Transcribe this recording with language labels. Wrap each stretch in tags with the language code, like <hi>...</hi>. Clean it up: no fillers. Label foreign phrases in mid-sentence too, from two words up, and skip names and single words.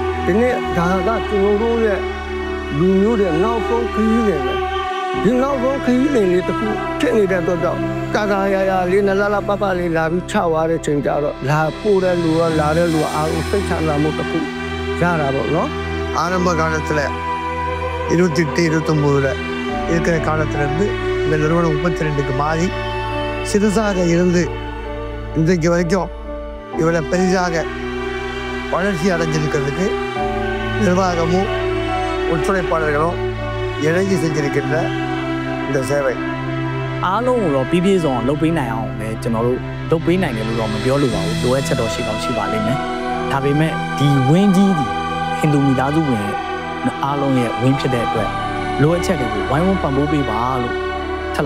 <my>ဒီနေ့ဒါကကျွန်တော်တို့ရဲ့လူမျိုးတွေနောက်ဆုံးခရီးတွေပဲဒီနောက်ဆုံးခရီးတွေလေးတစ်ခုဖြစ်နေတဲ့အတွက်ကြောင့်ကာရာလေးနလာပပလေးလာပြီးချသွားတဲ့ချိန်ကြတော့လာပို့တဲ့လူကလာတဲ့လူကအားလုံးစိတ်ချမ်းသာမှုတစ်ခုရတာပေါ့နော်</my> <ta>ஆரம்ப காலத்தில் 28-29 இருக்கிற காலத்திலிருந்து இந்த நிறுவனம் 32க்கு மாறி சிறுசாக இருந்து இன்றைக்கு வரைக்கும் இவ்வளோ பெரிதாக வளர்ச்சி அடைஞ்சிருக்கிறதுக்கு நிர்வாகமும் ஒத்துழைப்பாளர்களும் இணைஞ்சு செஞ்சிருக்கின்ற இந்த சேவை</ta> <my>အားလုံးကိုတော့ပြည့်ပြည့်စုံအောင်လုပ်ပေးနိုင်အောင်ပဲကျွန်တော်တို့လုပ်ပေးနိုင်တယ်လို့တော့မပြောလို့ပါဘူးလိုအပ်ချက်တော့ရှိကောင်းရှိပါလိမ့်မယ်ဒါပေမဲ့ဒီ ဝင်းကြီးဒီဟင်ဒူမိသားစုဝင်အားလုံးရဲ့ဝင်းဖြစ်တဲ့အတွက်လိုအပ်ချက်တွေကိုဝိုင်းဝန်းပံ့ပိုးပေးပါလို့ထပ်လော</my>